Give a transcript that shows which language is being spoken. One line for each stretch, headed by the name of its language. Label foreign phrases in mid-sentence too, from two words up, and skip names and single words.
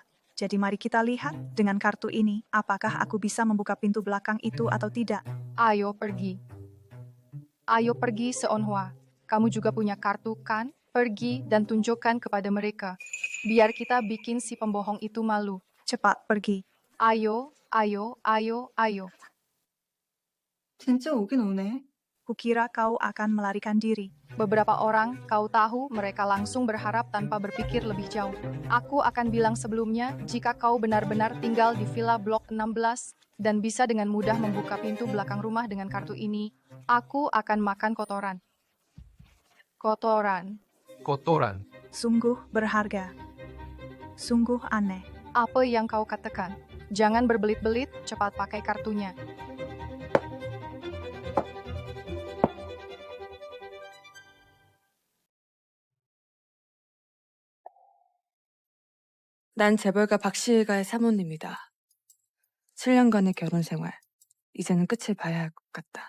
Indonesian: Jadi mari kita lihat, dengan kartu ini, apakah aku bisa membuka pintu belakang itu atau tidak? Ayo pergi. Ayo pergi Seonhwa. Kamu juga punya kartu kan? Pergi dan tunjukkan kepada mereka. Biar kita bikin si pembohong itu malu. Cepat pergi. Ayo, ayo, ayo, ayo.
Korean: 진짜 오긴 오네.
Indonesian: Kukira kau akan melarikan diri. Beberapa orang, kau tahu, mereka langsung berharap tanpa berpikir lebih jauh. Aku akan bilang sebelumnya, jika kau benar-benar tinggal di Villa Blok 16, dan bisa dengan mudah membuka pintu belakang rumah dengan kartu ini, aku akan makan kotoran. Kotoran. Kotoran. Sungguh berharga. Sungguh aneh. Apa yang kau katakan? Jangan berbelit-belit, cepat pakai kartunya.
Korean: 난 재벌가 박시일가의 사모님이다. 7년간의 결혼 생활. 이제는 끝을 봐야 할 것 같다.